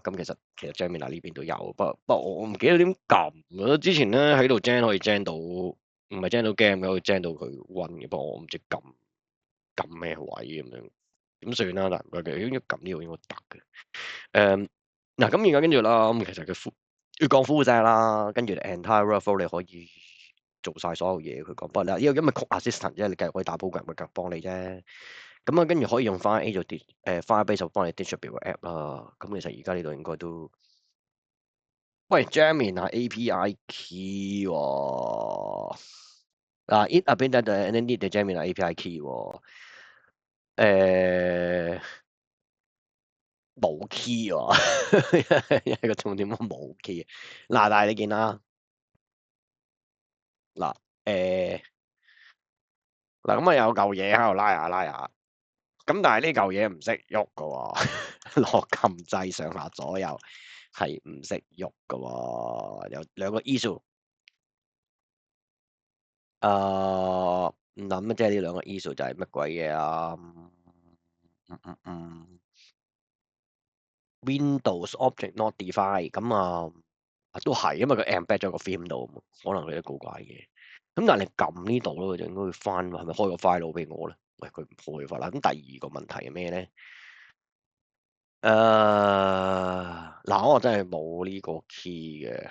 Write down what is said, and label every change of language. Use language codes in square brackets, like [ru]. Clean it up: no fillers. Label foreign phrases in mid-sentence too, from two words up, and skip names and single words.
[yue] 咁其實 Gemini 呢邊都有，不過我唔記得點撳。之前咧喺度 gen 可以 gen 到。唔係 gen 到 game 嘅，可以 gen 到佢 run 嘅，不過我唔知撳咩位咁樣，點算啦？嗱，佢哋應該撳呢個應該得嘅。嗱，咁而家跟住啦，咁其實佢要講 [en] full stack [yue] 啦，跟住 [en] entire workflow [yue] 你可以做晒所有嘢。佢講不過啦，因為 [en] code assistant [yue] 啫，你繼續可以打 program，佢繼續幫你啫。咁啊，跟住可以用 Firebase 做Firebase 就幫你 distribute 個 app 啦。咁其實而家呢度應該都，喂 [en] Gemini API key [yue] 喎。 [en] 嗱 ，it append and then need the Gemini API key 喎。 [yue] 誒冇 key 喎，一個重點冇 key。嗱，但係你見啦，嗱嗱咁啊有嚿嘢喺度拉下拉下，咁但係呢嚿嘢唔識喐噶喎，落撳掣上下左右係唔識喐噶喎，有兩個 issue。唔諗即係呢兩個 issue 就係乜鬼嘢啊？ [en] Windows object not defined [yue] 咁啊，都係，因為佢 embed 咗個 theme 度，可能佢都古怪嘅。咁但係你撳呢度咧，佢就應該會翻，係咪開個 file 俾我咧？喂，佢唔開翻啦。咁第二個問題係咩咧？嗱，我真係冇呢個 key 嘅。